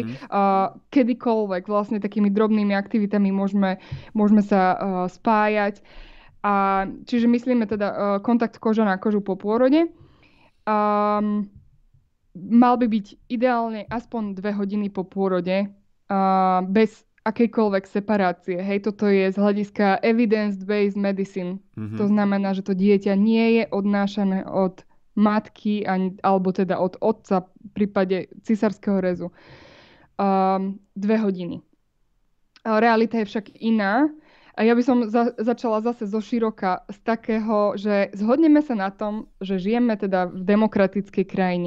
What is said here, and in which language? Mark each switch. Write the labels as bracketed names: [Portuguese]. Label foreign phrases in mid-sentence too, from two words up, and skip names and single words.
[Slovak] Kedykoľvek vlastne takými drobnými aktivitami môžeme sa spájať. Čiže myslíme teda kontakt koža na kožu po pôrode. Mal by byť ideálne aspoň 2 hodiny po pôrode, bez akejkoľvek separácie. Hej, toto je z hľadiska [English] evidence-based medicine. [Slovak] To znamená, že to dieťa nie je odnášané od matky alebo teda od otca v prípade cisárskeho rezu. 2 hodiny. Realita je však iná. A ja by som začala zase zo široka z takého, že zhodneme sa na tom, že žijeme teda v demokratickej krajine.